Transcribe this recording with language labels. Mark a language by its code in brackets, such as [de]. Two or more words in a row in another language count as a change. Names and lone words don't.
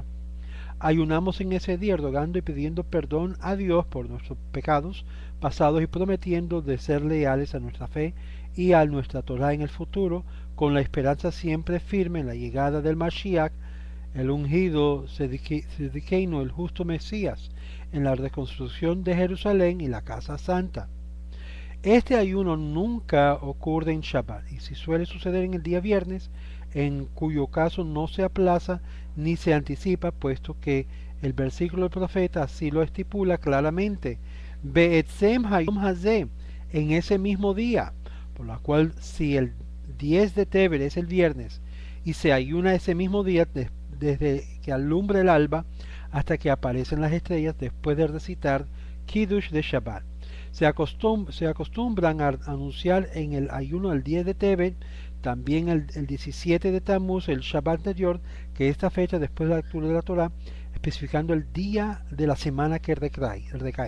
[es] Ayunamos en ese día rogando y pidiendo perdón a Dios por nuestros pecados pasados y prometiendo de ser leales a nuestra fe y a nuestra Torah en el futuro, con la esperanza siempre firme en la llegada del Mashiach, el ungido Sediqueino, el justo Mesías, en la reconstrucción de Jerusalén y la casa santa. Este ayuno nunca ocurre en Shabbat, y si suele suceder en el día viernes, en cuyo caso no se aplaza ni se anticipa, puesto que el versículo del profeta así lo estipula claramente: [he] בעצם היום הזה, [es] en ese mismo día, por lo cual si el 10 de Teber es el viernes y se ayuna ese mismo día desde que alumbra el alba hasta que aparecen las estrellas, después de recitar Kiddush de Shabbat. Se acostumbran a anunciar en el ayuno del 10 de Tebet, también el 17 de Tammuz, el Shabbat anterior, que esta fecha después de la lectura de la Torah, especificando el día de la semana que recae.